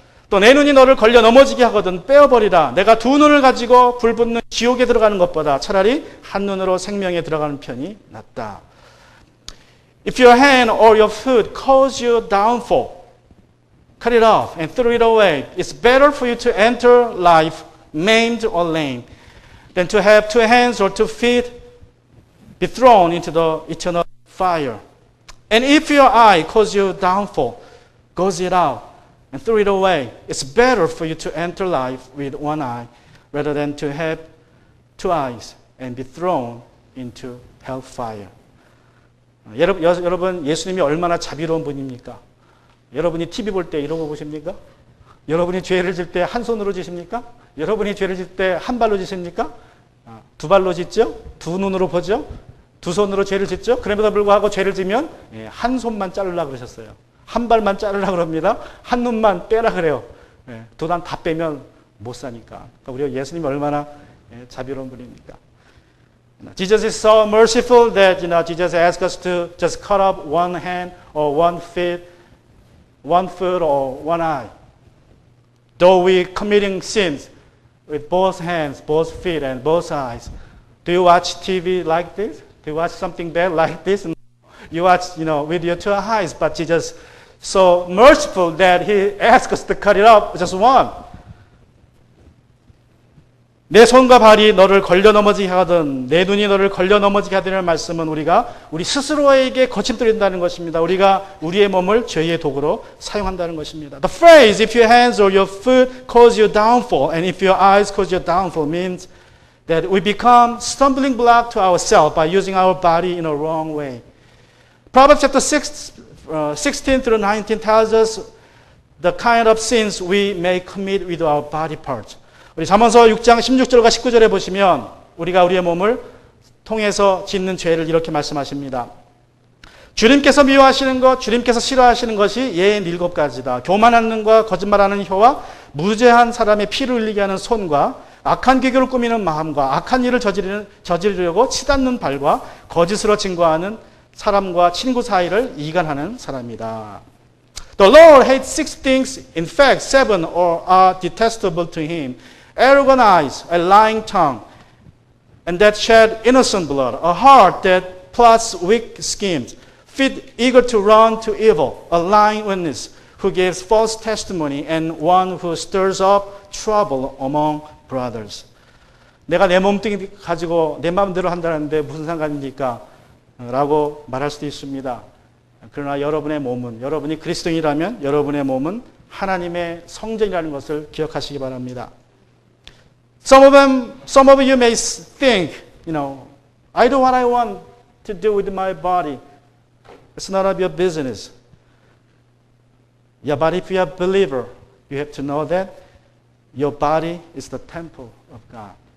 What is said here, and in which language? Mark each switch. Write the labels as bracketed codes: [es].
[ko] 또 내 눈이 너를 걸려 넘어지게 하거든 빼어버리라. 내가 두 눈을 가지고 불 붙는 지옥에 들어가는 것보다 차라리 한 눈으로 생명에 들어가는 편이 낫다. [en] If your hand or your foot cause you downfall, cut it off and throw it away. It's better for you to enter life maimed or lame than to have two hands or 2 feet be thrown into the eternal fire. And if your eye cause you downfall, gouge it out and throw it away. It's better for you to enter life with one eye rather than to have 2 eyes and be thrown into hellfire. [ko] 여러분 예수님이 얼마나 자비로운 분입니까? 여러분이 TV 볼 때 이런 거 보십니까? 여러분이 죄를 질 때 한 손으로 지십니까? 여러분이 죄를 질 때 한 발로 지십니까? 두 발로 짖죠? 두 눈으로 보죠? 두 손으로 죄를 짓죠? 그럼에도 불구하고 죄를 지면 한 손만 자르려고 그러셨어요. 한 발만 자르려고 그럽니다. 한 눈만 빼라 그래요. 두 단 다 빼면 못 사니까. 그러니까 우리 예수님이 얼마나 자비로운 분입니까? [en] Jesus is so merciful that Jesus asks us to just cut off one hand or one foot or one eye. Though we committing sins with both hands, both feet, and both eyes. Do you watch TV like this? Do you watch something bad like this? No. You watch, with your two eyes, but Jesus so merciful that He asks us to cut it off just one. [ko] 내 손과 발이 너를 걸려 넘어지게 하든 내 눈이 너를 걸려 넘어지게 하든의 말씀은 우리가 우리 스스로에게 거침돌린다는 것입니다. 우리가 우리의 몸을 죄의 도구로 사용한다는 것입니다. [en] The phrase if your hands or your foot cause your downfall and if your eyes cause your downfall means that we become stumbling block to ourselves by using our body in a wrong way. Proverbs chapter 16 through 19 tells us the kind of sins we may commit with our body parts. [ko] 우리 잠언서 6장 16절과 19절에 보시면 우리가 우리의 몸을 통해서 짓는 죄를 이렇게 말씀하십니다. 주님께서 미워하시는 것, 주님께서 싫어하시는 것이 예의 7가지다. 교만한 눈과 거짓말하는 혀와 무죄한 사람의 피를 흘리게 하는 손과 악한 계교를 꾸미는 마음과 악한 일을 저지르려고 치닫는 발과 거짓으로 증거하는 사람과 친구 사이를 이간하는 사람이다. [en] The Lord hates 6 things. In fact, 7 are detestable to Him. Arrogant eyes, a lying tongue, and that shed innocent blood, a heart that plots weak schemes, feet eager to run to evil, a lying witness who gives false testimony, and one who stirs up trouble among brothers. [ko] 내가 내 몸뚱이 가지고 내 마음대로 한다는데 무슨 상관입니까? 라고 말할 수도 있습니다. 그러나 여러분의 몸은, 여러분이 그리스도인이라면 여러분의 몸은 하나님의 성전이라는 것을 기억하시기 바랍니다. [en] Some of you may think, I do what I want to do with my body. It's none of your business. Yeah, but if you are a believer, you have to know that your body is the temple of God.